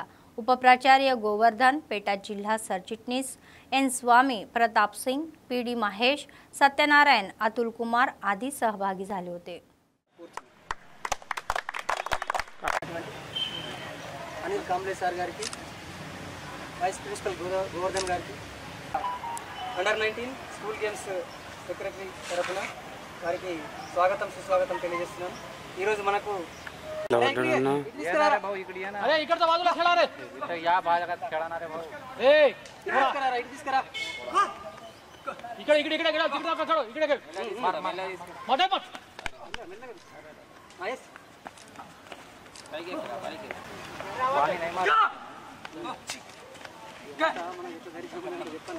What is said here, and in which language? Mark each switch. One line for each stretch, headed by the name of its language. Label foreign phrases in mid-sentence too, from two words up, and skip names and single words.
Marathi: उपप्राचार्य गोवर्धन, पेटा जिल्हा सरचिटणीस एन स्वामी, प्रताप सिंग, पीडी महेश, सत्यनारायण, अतुल कुमार आदी सहभागी झाले होते.
Telugu: अनिल कांबळे सर गाరికి
English: vice principal
Telugu: గోవర్ధన్ గారికి
English: under 19 school games secretary
Telugu: తరపున వారికి స్వాగతం సుస్వాగతం తెలియజేస్తున్నాను. ఈ రోజు మనకు
Marathi: अरे इकडचा बाजूला खेळा रे, या भागात खेळणार रे भाऊ. ए
Telugu: తీసుకురా రైట్ తీసుకురా
Marathi: इकडे इकडे इकडे खेळा, तिकडे नका खेळू, इकडे खेळ. मार मार मध्ये मत महेश काय घे काय घे पाणी नाही मार
Telugu: మనం ఇటు గరి చూడమని చెప్పాను.